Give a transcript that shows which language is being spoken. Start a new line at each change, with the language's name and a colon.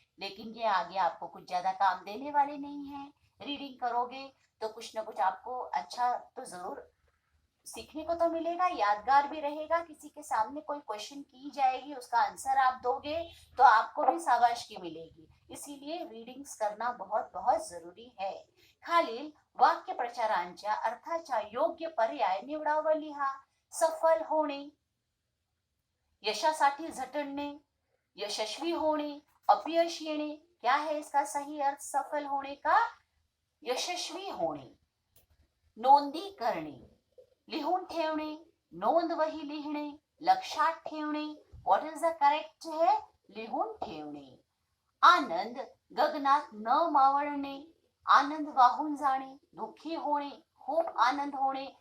Hindi: लेकिन ये आगे आपको कुछ ज्यादा काम देने वाले नहीं है. रीडिंग करोगे तो कुछ ना कुछ आपको अच्छा तो जरूर सीखने को तो मिलेगा, यादगार भी रहेगा. किसी के सामने कोई क्वेश्चन की जाएगी, उसका आंसर आप दोगे तो आपको भी शाबाशी मिलेगी. इसीलिए रीडिंग्स करना बहुत बहुत जरुरी है.
Marathi: खालील वाक्य प्रचारांच्या अर्थाचा योग्य पर्याय निवडा व लिहा. सफल होणे, यशासाठी झटणे, यशस्वी होणे, अपयश येणे.
Hindi: क्या है इसका सही अर्थ सफल होने का?
Marathi: यशस्वी होणे. नोंदी करणे, लिहून ठेवणे, नोंद वही लिहिणे, लक्षात ठेवणे.
English: what is the correct
Marathi: है? लिहून ठेवणे. आनंद गगनात न मावळणे, आनंद वाहून जाणे, दुःखी होणे, खूप आनंद होणे.